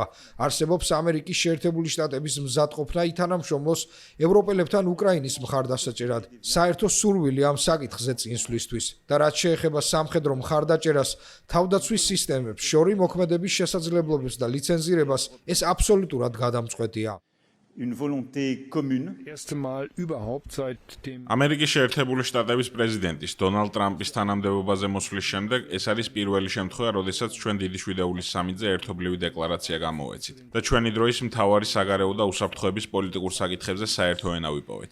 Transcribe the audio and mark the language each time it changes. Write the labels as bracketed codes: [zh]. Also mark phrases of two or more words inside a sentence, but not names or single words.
[ka] არსებობს ამერიკის შეერთებული შტატების მზადყოფნა ითანამშრომლოს ევროპელებთან უკრაინის მხარდასაჭერად. საერთო სურვილი ამ საკითხზე წინსვლისთვის და რაც შეეხება სამხედრო მხარდაჭერას, თავდაცვის სისტემებს, შორი მოქმედების შესაძლებლობებს და ლიცენზირებას, ეს აბსოლუტურად გადამწყვეტია. [fr] une volonté commune. [ka] ამერიკის შეერთებული შტატების პრეზიდენტის დონალდ ტრამპის თანამდებობაზე მოსვლის შემდეგ ეს არის პირველი შემთხვევა, როდესაც ჩვენ დიდი შვიდეულის სამიტზე ერთობლივი დეკლარაცია გამოვეცით და ჩვენი დროის მთავარი საგარეო და უსაფრთხოების პოლიტიკურ საკითხებზე საერთო ენა ვიპოვეთ.